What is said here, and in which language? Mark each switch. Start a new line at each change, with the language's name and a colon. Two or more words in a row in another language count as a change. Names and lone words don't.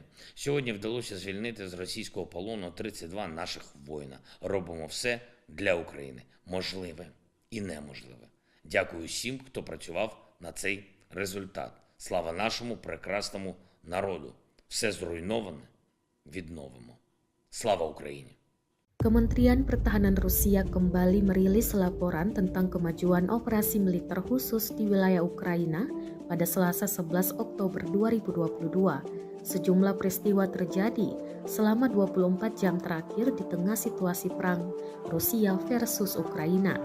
Ukrainian: Сьогодні вдалося звільнити з російського полону 32 наших воїна. Робимо все для України. Можливе і неможливе. Дякую всім, хто працював на цей результат. Слава нашому прекрасному народу. Все зруйноване відновимо. Слава Україні!
Indonesian: Kementerian Pertahanan Rusia kembali merilis laporan tentang kemajuan operasi militer khusus di wilayah Ukraina pada Selasa 11 Oktober 2022. Sejumlah peristiwa terjadi selama 24 jam terakhir di tengah situasi perang Rusia versus Ukraina.